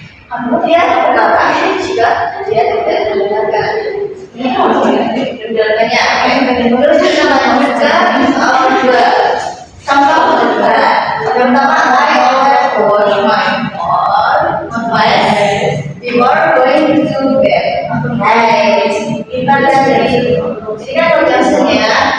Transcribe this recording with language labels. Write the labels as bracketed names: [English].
[Indonesian] Kemudian berkata jika dia tidak mendengarkan. Ini mendengarkannya. Terus kita juga soal kedua. Contoh kedua. Pertama, [English] I always wash my face before going to bed. Right. [Indonesian] Kita dari ini kan conjunction-nya.